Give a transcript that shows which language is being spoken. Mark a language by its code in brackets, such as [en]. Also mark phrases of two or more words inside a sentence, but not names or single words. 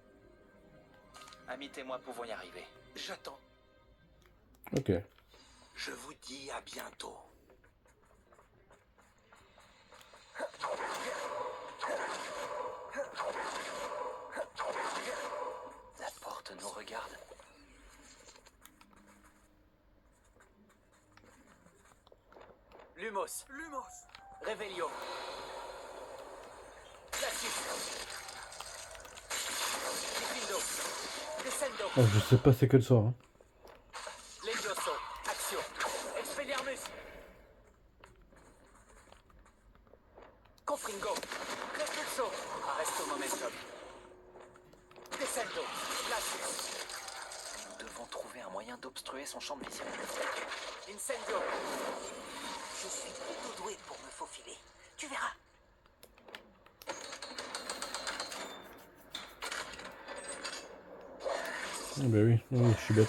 [fr] Amit et moi pouvons y arriver. J'attends. Ok. Je vous dis à bientôt. La porte nous regarde. Lumos. Revelio. Glacius. Diffindo. Descendo. Oh, je sais pas c'est quel sort. Hein. Levioso. Axio. Expelliarmus. Confringo. Repulso. Arresto momentum. Descendo. Glacius. Nous devons trouver un moyen d'obstruer son champ de vision. Incendio. Je suis plutôt doué pour me faufiler. Tu verras. Ah bah oui, oui, je suis bête.